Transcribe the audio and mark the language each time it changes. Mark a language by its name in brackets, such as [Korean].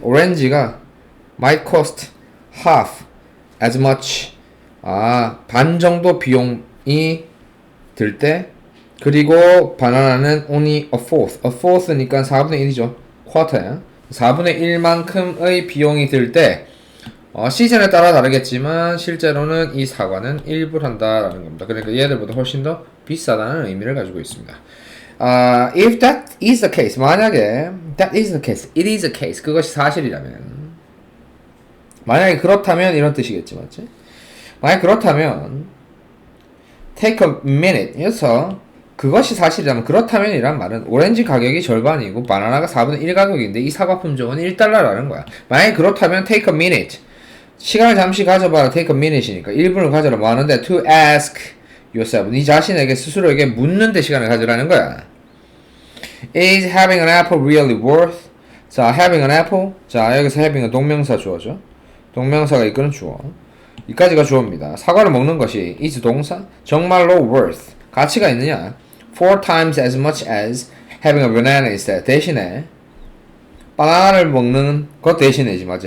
[Korean] 오렌지가 [English] might cost half as much [Korean] 반 정도 비용이 들 때 그리고 바나나는 [English] only a fourth [Korean] 니까 4분의 1이죠. quarter야. 4분의 1만큼의 비용이 들 때 시즌에 따라 다르겠지만 실제로는 이 사과는 1불 한다라는 겁니다. 그러니까 얘들보다 훨씬 더 비싸다는 의미를 가지고 있습니다. [English] If that is the case, [Korean] 만약에 [English] that is the case, it is the case, [Korean] 그것이 사실이라면 만약에 그렇다면 이런 뜻이겠지, 맞지? 만약 그렇다면 [English] take a minute, [Korean] 여기서 그것이 사실이라면 그렇다면 이란 말은 오렌지 가격이 절반이고 바나나가 4분의 1 가격인데 이 사과 품종은 1달러라는 거야. 만약에 그렇다면 [English] take a minute [Korean] 시간을 잠시 가져봐라. [English] take a minute [Korean] 이니까 1분을 가져라 뭐 하는데 [English] to ask yourself [Korean] 네 자신에게 스스로에게 묻는 데 시간을 가져라는 거야. [English] Is having an apple really worth? 자, having an apple. [Korean] 자, 여기서 having은 동명사 주어죠. 동명사가 이끄는 주어. 이까지가 주어입니다. 사과를 먹는 것이 is 동사. 정말로 worth. 가치가 있느냐? [English] 4 times as much as having a banana instead. [Korean] 대신에 바나나를 먹는 것 대신에지 맞지?